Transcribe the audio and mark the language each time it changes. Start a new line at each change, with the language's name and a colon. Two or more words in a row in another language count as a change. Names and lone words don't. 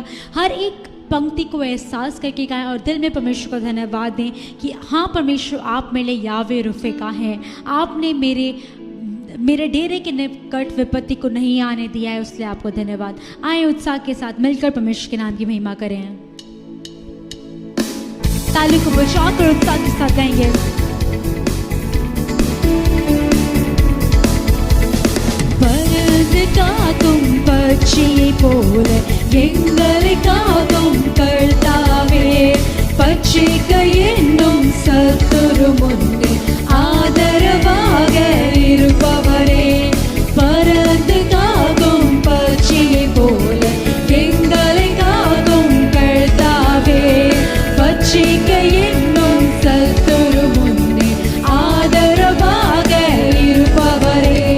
Hindi: हर एक पंक्ति को एहसास करके गाएं और दिल में परमेश्वर को धन्यवाद दें कि हाँ परमेश्वर, आप मेरे लिए यावे रोफेका हैं, आपने मेरे डेरे के निकट विपत्ति को नहीं आने दिया है, उसलिए आपको धन्यवाद। आए उत्साह के साथ मिलकर परमेश्वर के नाम की महिमा करें। ताली को बजाकर उत्साह के साथ गाएंगे।
Tamil: பரதுகாக்கும் பட்சியை போல எங்களுக்காகும் கர்த்தாவே, பட்சிக்க என்னும் சத்துரு முன்னே ஆதரவாக இருப்பவரே, பரதுகாக்கும் பட்சியை போல எங்களுக்காகும் கர்த்தாவே, பட்சிக்க என்னும் சத்துரு முன்னே ஆதரவாக இருப்பவரே,